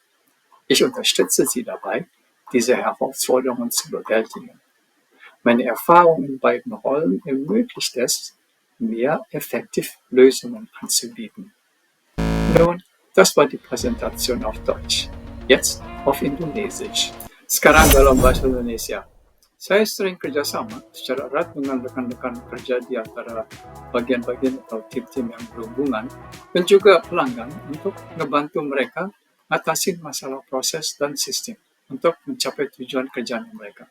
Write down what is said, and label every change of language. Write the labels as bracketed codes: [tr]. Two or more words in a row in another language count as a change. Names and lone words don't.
[de] Ich unterstütze sie dabei, diese Herausforderungen zu bewältigen. Meine Erfahrung in beiden Rollen ermöglicht es, mir effektiv Lösungen anzubieten. Nun, das war die Präsentation auf Deutsch. Jetzt auf Indonesisch. [id] Sekarang dalam bahasa Indonesia. Saya sering kerjasama secara erat dengan rekan-rekan kerja di antara bagian-bagian atau tim-tim yang berhubungan dan juga pelanggan untuk membantu mereka ngatasin masalah proses dan sistem untuk mencapai tujuan kerjaan mereka.